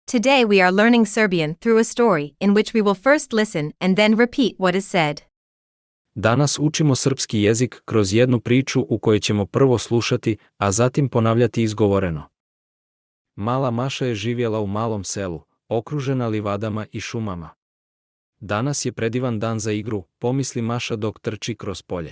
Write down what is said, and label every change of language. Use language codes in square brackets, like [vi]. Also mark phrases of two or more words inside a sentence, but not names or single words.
[en] Today we are learning Serbian through a story in which we will first listen and then repeat what is said. [sr] Danas učimo srpski jezik kroz jednu priču u kojoj ćemo prvo slušati, a zatim ponavljati izgovoreno. Mala Maša je živjela u malom selu, okružena livadama i šumama. Danas je predivan dan za igru, pomisli Maša dok trči kroz polje.